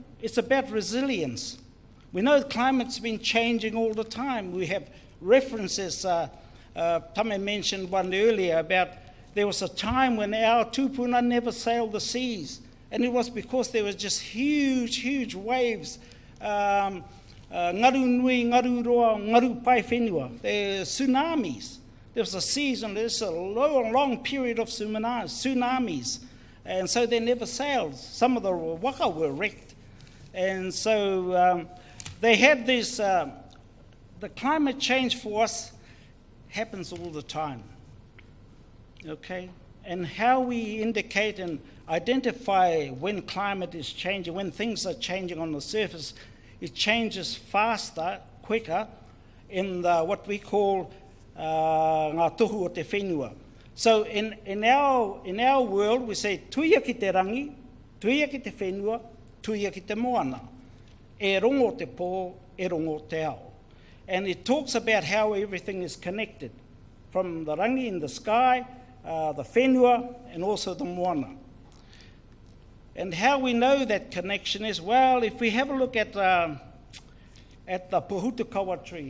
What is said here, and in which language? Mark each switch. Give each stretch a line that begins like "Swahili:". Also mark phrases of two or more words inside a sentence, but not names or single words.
English: It's about resilience. We know the climate's been changing all the time. We have references. Tame mentioned one earlier about there was a time when our tupuna never sailed the seas. And it was because there was just huge, huge waves.
Māori: Ngaru nui, ngaru roa, ngaru pai whenua.
English: There were tsunamis. There was a season, there's a long period of tsunamis. And so they never sailed. Some of the waka were wrecked. And so they had this, the climate change for us happens all the time. Okay? And how we indicate and identify when climate is changing, when things are changing on the surface, it changes faster, quicker, in what we call
Māori: ngā tohu o te whenua.
English: So in our world, we say,
Māori: tuia ki te rangi, tuia ki te whenua, tuia ki te moana. E rongo te pō, e rongo te ao.
English: And it talks about how everything is connected, from the rangi in the sky, the whenua, and also the moana. And how we know that connection is, well, if we have a look at the Pohutukawa tree.